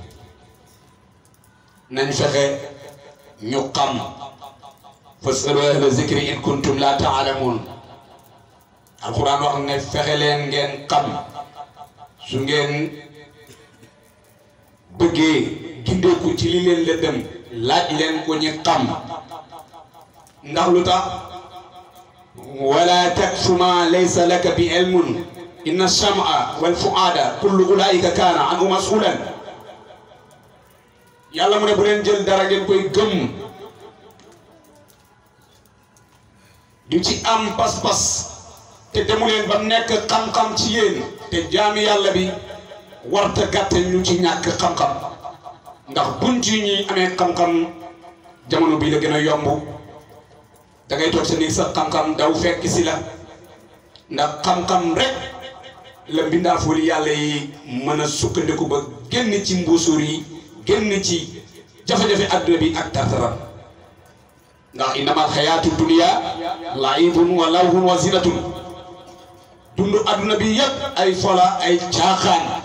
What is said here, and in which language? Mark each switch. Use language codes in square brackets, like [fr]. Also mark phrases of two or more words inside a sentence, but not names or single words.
[wo] nañ fexe ñu xam [ar] فاسألوا أهل الذكر إن كنتم لا تعلمون [wo] alquran wax ne fexe leen ngeen xam su ngeen bëggee gindeeku ci li leen lëndëm laaj leen ko ñi xam ndax lu tax [ar] ولا تكف ما ليس لك بعلم إن السمع والفؤاد كل أولئك كان عنه مسؤولا [wo] yàlla mu ne bu leen jël dara ngeen koy gëm di ci am pas-pas te demu leen ba nekk xam-xam ci yéen te jaami yàlla bi warta gàtte ñu ci ñàkk xam-xam ndax buñ ci ñi amee xam-xam jamono bi la gën a yomb da ngay toog sa néeg sa xam-xam daw fekk si la ndax xam-xam rek la mbindaafooli yàlla yi mën a sukkandiku ba génn ci mbuusur yi génn ci jafe-jafe adduna bi ak tartaram ndax [ar] إنما الحياة الدنيا لعب ولهو وزينة [wo] dundu adduna bi yëpp ay fola ay caaxaan